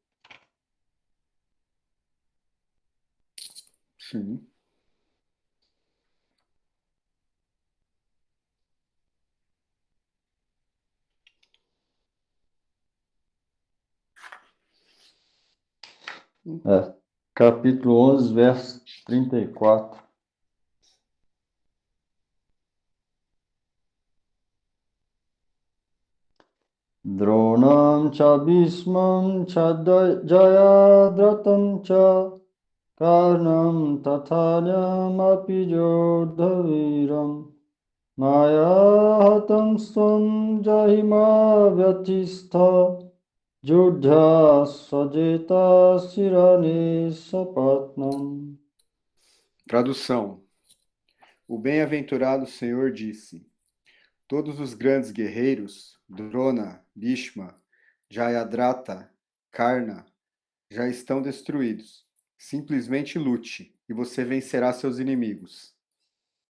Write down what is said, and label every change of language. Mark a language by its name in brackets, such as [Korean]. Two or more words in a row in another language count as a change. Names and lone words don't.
[Portuguese] Sim. Capítulo 11, verso 34. [Sanskrit] द्रोणं च भीष्मं च जयद्रथं च कर्णं तथान्यम् अपि योधवीरं मयाहतं स्वं जहि मा व्यथिष्ठा युध्य सजेत सिरणे सपत्नम्. [Portuguese] Tradução. O bem-aventurado Senhor disse: todos os grandes guerreiros, Drona, Bhishma, Jayadratha, Karna, já estão destruídos. Simplesmente lute, e você vencerá seus inimigos.